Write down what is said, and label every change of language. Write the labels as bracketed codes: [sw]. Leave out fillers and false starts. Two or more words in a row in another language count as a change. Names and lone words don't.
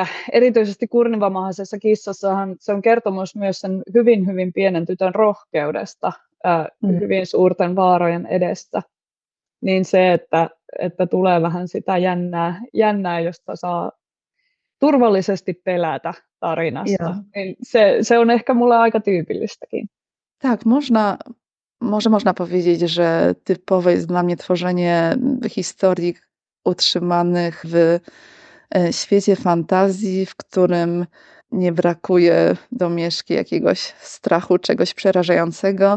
[fi] Erityisesti Kurnivamahaisessa kissassahan se on kertomus myös sen hyvin, hyvin pienen tytön rohkeudesta hyvin suurten vaarojen edessä. Niin se, että tulee vähän sitä jännää, josta saa turvallisesti pelätä tarinasta. Niin se on ehkä mulle aika tyypillistäkin. [pl] Tak, może można powiedzieć, że typowe jest dla mnie tworzenie historii utrzymanych w świecie fantazji, w którym nie brakuje domieszki jakiegoś strachu, czegoś przerażającego.